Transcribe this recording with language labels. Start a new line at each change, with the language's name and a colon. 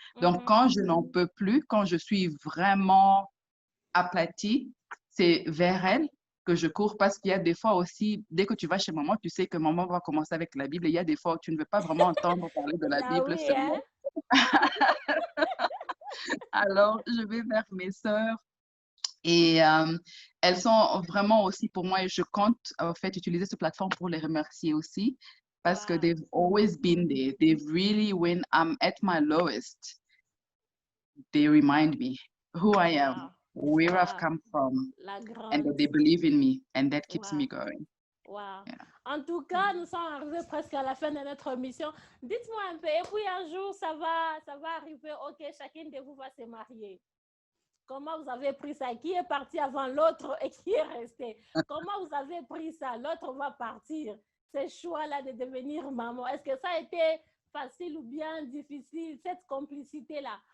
French: Donc, quand je n'en peux plus, quand je suis vraiment aplatie, c'est vers elles que je cours parce qu'il y a des fois aussi, dès que tu vas chez maman, tu sais que maman va commencer avec la Bible et il y a des fois où tu ne veux pas vraiment entendre parler de la Bible seulement. Alors, je vais vers mes sœurs et elles sont vraiment aussi pour moi et je compte en fait utiliser cette plateforme pour les remercier aussi parce que
English: they've always been there. They've really, when I'm at my lowest, they remind me who I am. Where I've come from, and that they believe in me, and that keeps me going. Wow. Yeah.
French: En tout cas, nous sommes arrivés presque à la fin de notre mission. Dites-moi un peu, et puis un jour, ça va arriver, ok, chacune de vous va se marier. Comment vous avez pris ça? Qui est parti avant l'autre et qui est resté? Comment vous avez pris ça? L'autre va partir. Ce choix-là de devenir maman, est-ce que ça a été facile ou bien difficile, cette complicité-là?